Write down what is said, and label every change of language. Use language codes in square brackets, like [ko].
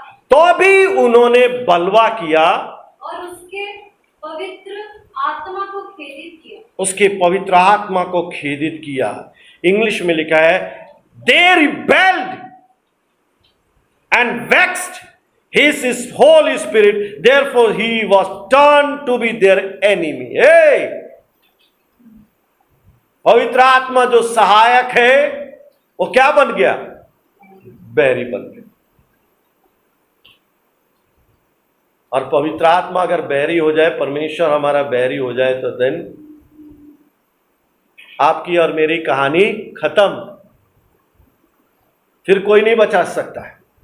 [hi] तो भी उन्होंने बलवा किया, और उसके पवित्र आत्मा को खेदित किया। उसके पवित्र आत्मा को खेदित किया। इंग्लिश में लिखा है, [en] they rebelled and vexed his Holy Spirit, therefore he was turned to be their enemy। [hi] पवित्र आत्मा जो सहायक है वो क्या बन गया? बैरी बन गया। और पवित्र आत्मा अगर बैरी हो जाए, परमेश्वर हमारा बैरी हो जाए, तो देन आपकी और मेरी कहानी खत्म। फिर कोई नहीं बचा सकता है।